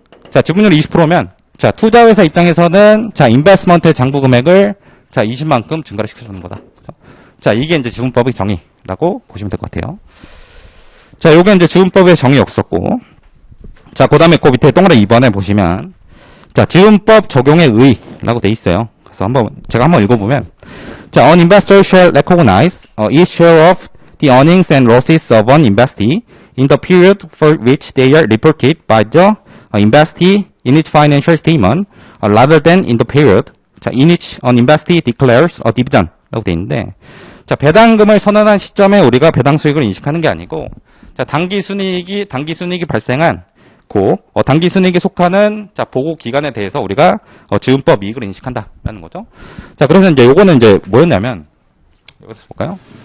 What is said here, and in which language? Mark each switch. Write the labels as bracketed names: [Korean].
[Korean] 자, 지분율이 20%면, 자, 투자회사 입장에서는, 자, 인베스트먼트의 장부 금액을, 자, 20만큼 증가를 시켜주는 거다. 그죠? 자, 이게 이제 지분법의 정의라고 보시면 될 것 같아요. 자, 요게 이제 지분법의 정의였었고, 자, 그 다음에 그 밑에 동그라미 2번에 보시면, 자, 지분법 적용의 의의라고 돼 있어요. 그래서 제가 한번 읽어보면, 자, [English] an investor shall recognize each share of the earnings and losses of an investee in the period for which they are reported by the investee in its financial statement rather than in the period 자, in which an investee declares a dividend [Korean] 라고 되어 있는데, 자, 배당금을 선언한 시점에 우리가 배당 수익을 인식하는 게 아니고, 자, 단기 순이익이 발생한 단기 순이익에 속하는 자, 보고 기간에 대해서 우리가 지분법 이익을 인식한다라는 거죠. 자, 그래서 이제 요거는 이제 뭐였냐면, 여기서 볼까요?